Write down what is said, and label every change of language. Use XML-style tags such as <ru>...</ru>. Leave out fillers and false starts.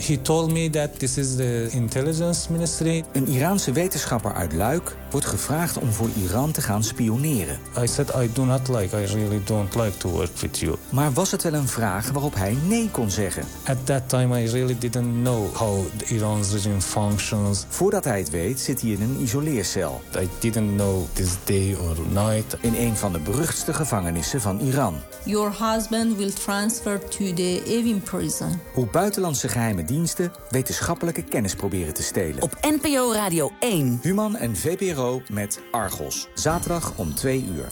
<en>He told me that this is the intelligence ministry.</en> <nl>Een Iraanse wetenschapper uit Luik wordt gevraagd om voor Iran te gaan spioneren.</nl> <en>I said I do not like. I really don't like to work with you.</en> <nl>Maar was het wel een vraag waarop hij nee kon zeggen?</nl> <en>At that time I really didn't know how the Iran's regime functions.</en> <nl>Voordat hij het weet zit hij in een isoleercel.</nl> <en>I didn't know this day or night.</en> <nl>In een van de beruchtste gevangenissen van Iran.</nl> <en>Your husband will transfer to the Evin prison.</en> <nl>Hoe buitenlandse geheime diensten wetenschappelijke kennis proberen te stelen. Op NPO Radio 1. Human en VPRO met Argos. Zaterdag om 2:00.</nl>